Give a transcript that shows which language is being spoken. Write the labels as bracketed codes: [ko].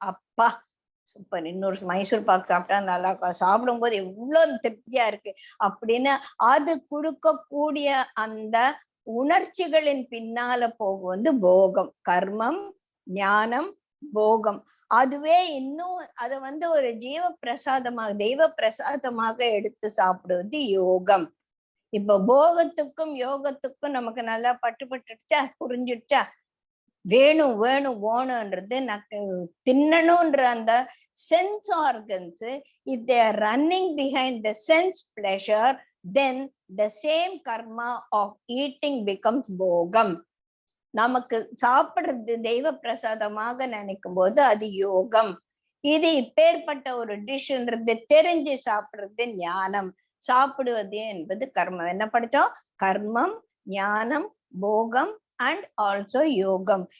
[ta] அப்பா சூப்பர், இன்னொரு மைசூர் பாக்கு சாப்பிட்டா நல்லா இருக்கும், சாப்பிடும் போது எவ்வளவு திருப்தியா இருக்கு அப்படின்னு அது கொடுக்கக்கூடிய அந்த உணர்ச்சிகளின் பின்னால போகு வந்து போகம். கர்மம், ஞானம், போகம். அதுவே இன்னும் அதை வந்து ஒரு ஜீவ பிரசாதமாக, தெய்வ பிரசாதமாக எடுத்து சாப்பிடுவது யோகம். இப்ப போகத்துக்கும் யோகத்துக்கும் நமக்கு நல்லா பட்டுப்பட்டுடுச்சா, புரிஞ்சிடுச்சா? வேணும் வேணும் வேணும்ன்றது தின்னணும்ன்ற அந்த sense organs, [en] if they are running behind the sense pleasure, then the same karma of eating becomes bogam. [ta] நமக்கு சாப்பிடுறது தெய்வ பிரசாதமாக நினைக்கும் போது அது யோகம். இது இப்பேற்பட்ட ஒரு டிஷ்ன்றது தெரிஞ்சு சாப்பிடுறது ஞானம். சாப்பிடுவது என்பது கர்மம். என்ன படிச்சோம்? கர்மம், ஞானம், போகம் அண்ட் ஆல்சோ யோகம்.